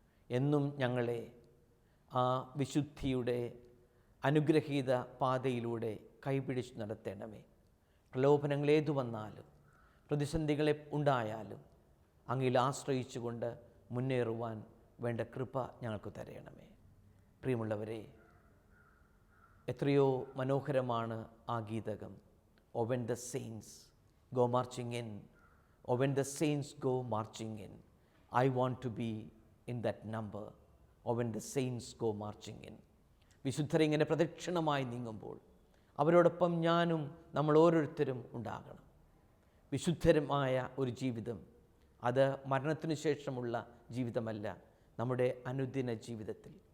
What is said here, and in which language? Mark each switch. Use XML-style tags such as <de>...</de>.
<ml>എന്നും ഞങ്ങളെ ആ വിശുദ്ധിയുടെ അനുഗ്രഹീത പാതയിലൂടെ കൈപിടിച്ച് നടത്തണമേ. പ്രലോഭനങ്ങളേതു വന്നാലും, പ്രതിസന്ധികളെ ഉണ്ടായാലും അങ്ങിൽ ആശ്രയിച്ചുകൊണ്ട് മുന്നേറുവാൻ വേണ്ട കൃപ ഞങ്ങൾക്ക് തരയണമേ. പ്രിയമുള്ളവരെ, എത്രയോ മനോഹരമാണ് ആ ഗീതകം.</ml> <en>"Oh, when the saints go marching in, oh, when the saints go marching in, I want to be in that number. Oh, when the saints go marching in."</en> <ml>വിശുദ്ധരിങ്ങനെ പ്രദക്ഷിണമായി നീങ്ങുമ്പോൾ അവരോടൊപ്പം ഞാനും, നമ്മൾ ഓരോരുത്തരും ഉണ്ടാകണം. വിശുദ്ധരമായ ഒരു ജീവിതം, അത് മരണത്തിനു ശേഷമുള്ള ജീവിതമല്ല, നമ്മുടെ അനുദിന ജീവിതത്തിൽ.</ml>